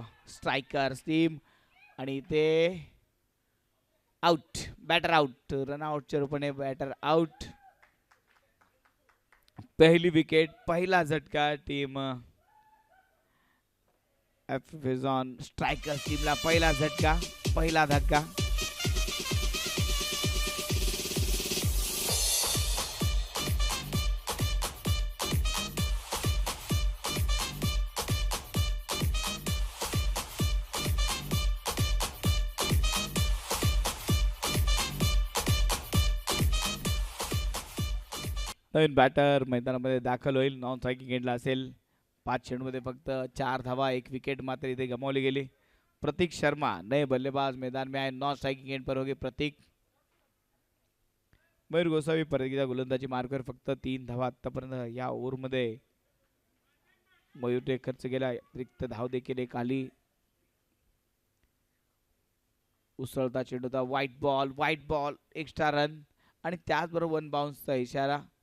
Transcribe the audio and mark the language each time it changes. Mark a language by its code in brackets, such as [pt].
[mr] Striker team आणि ते out. Batter out. Run आउटच्या रूपाने बॅटर आउट। [hi] पहली विकेट, [mr] पहिला झटका टीम एफिझॉन स्ट्रायकर टीमला। पहिला झटका, पहिला धक्का। नवीन बॅटर मैदानामध्ये दाखल होईल। नॉन स्ट्रायकिंग एंडला असेल। 5 चेंडूमध्ये फक्त 4 धावा, 1 विकेट मात्र इथे गमावली गेली। [hi] प्रतीक शर्मा नए बल्लेबाज मैदान में आए। नॉन स्ट्राइकिंग एंड पर होगी प्रतीक। [mr] मयूर गोसावी परत एकदा गोलंदाजी मार्कवर। फक्त 3 धावा आतापर्यंत या ओव्हरमध्ये मयूरने खर्च केला। रिक्त धाव देखील एक आली। उसळता चेंडूचा व्हाईट बॉल एक्स्ट्रा रन आणि त्याचबरोबर 1 बाउन्सचा इशारा।